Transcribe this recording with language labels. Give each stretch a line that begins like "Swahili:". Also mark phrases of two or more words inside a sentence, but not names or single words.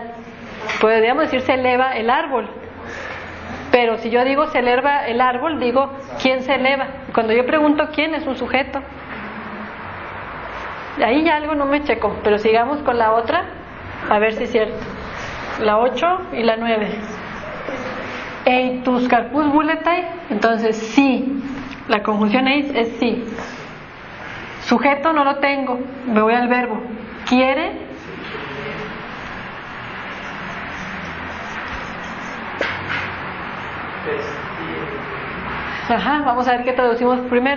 Spanish: Podríamos decir se eleva el árbol. Pero si yo digo se eleva el árbol, digo ¿quién se eleva? Cuando yo pregunto quién, es un sujeto. Ahí ya algo no me checó, pero sigamos con la otra, a ver si es cierto. La 8 y la 9.
Greek: εἰ τοὺς καρποὺς βούλεται,
Spanish: entonces sí. La conjunción eis es sí. Sujeto no lo tengo, me voy al verbo. ¿Quiere? Ajá, vamos a ver qué traducimos primero.